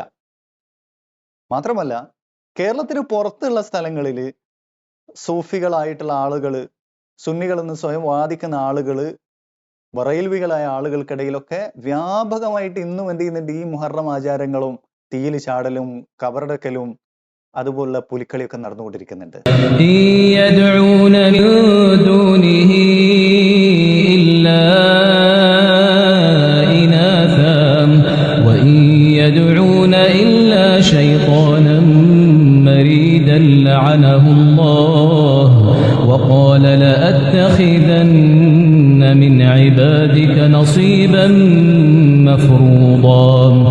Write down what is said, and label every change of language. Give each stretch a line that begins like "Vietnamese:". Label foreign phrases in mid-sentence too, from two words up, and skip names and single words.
Malayalam: മാത്രമല്ല കേരളത്തിന് പുറത്തുള്ള സ്ഥലങ്ങളിൽ സൂഫികളായിട്ടുള്ള ആളുകൾ, സുന്നികളെന്ന് സ്വയം വാദിക്കുന്ന ആളുകൾ, ബറൈൽവികളായ ആളുകൾക്കിടയിലൊക്കെ വ്യാപകമായിട്ട് ഇന്നും എന്ത് ചെയ്യുന്നുണ്ട്, ഈ മുഹറം ആചാരങ്ങളും തീയിൽ ചാടലും കബറടക്കലും അതുപോലുള്ള പുലിക്കളിയൊക്കെ നടന്നുകൊണ്ടിരിക്കുന്നുണ്ട്.
Arabic: إن يدعون من دونه إلا إناثا وإن يدعون إلا شيطانا مريدا لعنه الله وقال لأتخذن من عبادك نصيبا مفروضا